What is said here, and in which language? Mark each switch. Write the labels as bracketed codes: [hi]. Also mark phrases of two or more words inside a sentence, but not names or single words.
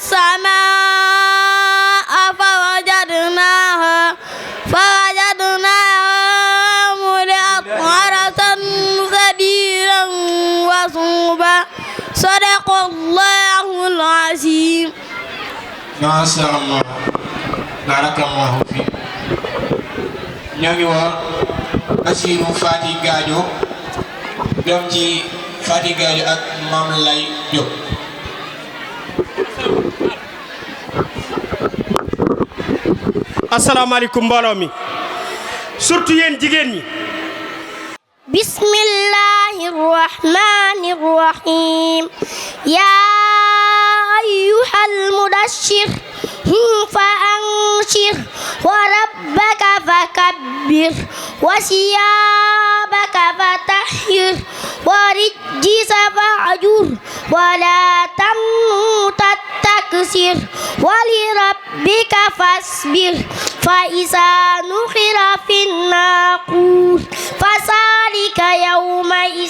[ar] السماء فوجدناها ملئت حرسا شديدا وشهبا صدق الله العظيم. ما شاء الله بارك الله فيك. [wo] ñoo ngi woo Assirou Fati Gadio doom ci Fati Gadio ak Mame Lay Diop. asalaamaaleykum mbooloo mi surtout yéen jigéen ñi. [ar] بسم الله الرحمن الرحيم يا أيها المدثر فأنذر وربك فكبر وثيابك فطهر ورجز فاهجر ولا تمنن تستكثر ولربك فاصبر فإذا نقر في الناقور فذلك يومئذ